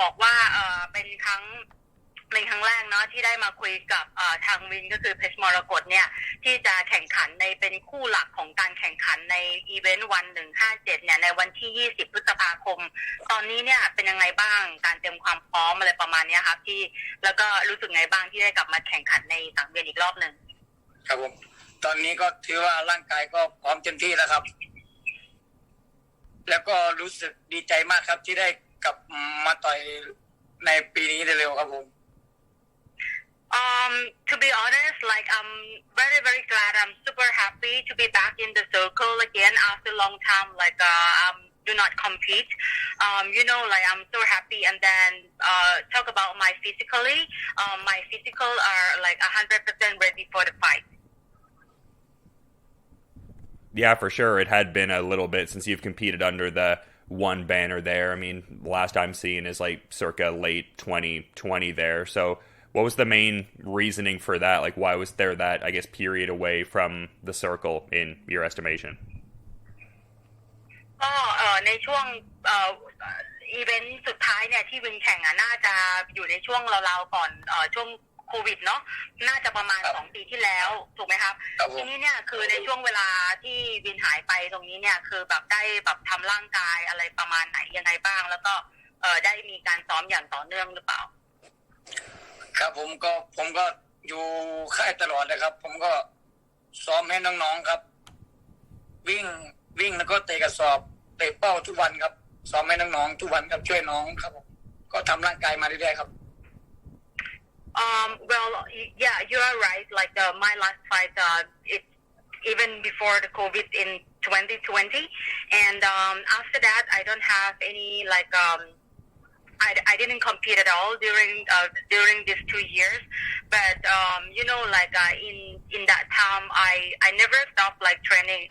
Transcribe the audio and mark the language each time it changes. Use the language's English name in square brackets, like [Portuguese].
[Thai] ก็เขาก็บอกว่าเป็นครั้งแรกเนาะที่ได้มาคุยกับทางวินก็คือเพชรมรกตเนี่ยที่จะแข่งขันในเป็นคู่หลักของการแข่งขันในอีเวนต์วัน157เนี่ยในวันที่20พฤษภาคมตอนนี้เนี่ยเป็นยังไงบ้างการเตรียมความพร้อมอะไรประมาณนี้ครับที่แล้วก็รู้สึกไงบ้างที่ได้กลับมาแข่งขันในสังเวียนอีกรอบนึง ครับผมตอนนี้ก็ถือว่าร่างกายก็พร้อมเต็มที่แล้วครับแล้วก็รู้สึกดีใจมากครับที่ได้กลับมาต่อยในปีนี้เร็วๆครับผม [English] To be honest, like I'm very, very glad. I'm super happy to be back in the circle again after a long time. Like do not compete. Like I'm so happy. And then talk about my physically. My physical are like 100% ready for the fight. Yeah, for sure. It had been a little bit since you've competed under the one banner there. I mean, last I'm seeing is like circa late 2020 there. So what was the main reasoning for that? Like, why was there that, I guess, period away from the circle in your estimation? [Thai] ก็ในช่วงอีเวนต์สุดท้ายเนี่ยที่วินแข่งน่าจะอยู่ในช่วงราวๆก่อนช่วงโควิดเนาะน่าจะประมาณ2ปีที่แล้วถูกไหมครับทีนี้เนี่ยคือในช่วงเวลาที่วินหายไปตรงนี้เนี่ยคือแบบได้แบบทำร่างกายอะไรประมาณไหนยังไงบ้างแล้วก็ได้มีการซ้อมอย่างต่อเนื่องหรือเปล่า ครับผมก็อยู่ค่ายตลอดเลยครับผมก็ซ้อมให้น้องๆครับวิ่งแล้วก็เตะกระสอบเตะเป้าทุกวันครับซ้อมให้น้องๆทุกวันครับช่วยน้องครับผมก็ทำร่างกายมาเรื่อยๆครับ [English] Well, yeah, you are right. Like my last fight, it's even before the COVID in 2020, and after that, I don't have any like. I didn't compete at all during these 2 years, but like in that time I never stopped like training.